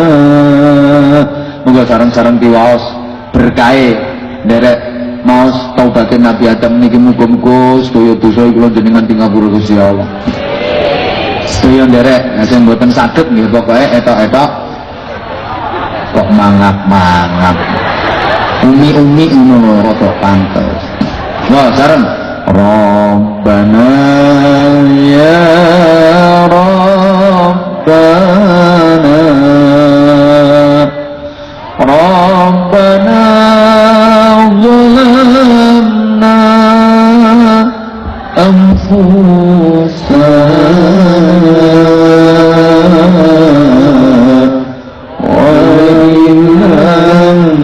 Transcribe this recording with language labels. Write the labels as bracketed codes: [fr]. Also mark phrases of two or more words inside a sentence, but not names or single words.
[jv] Muga sareng-sareng diwaos berkahe nderek maos taubatin Nabi Adam niki muga-muga sedaya dosa kula jenengan tingapura Gusti Allah. Sedaya nderek sing mboten saged nggih pokoke etok-etok kok mangap-mangap. Umi-umi ngono rada pantes. Wah, sareng Rabbana ya [ar] ربنا ربنا ظلمنا أنفسنا وإن لم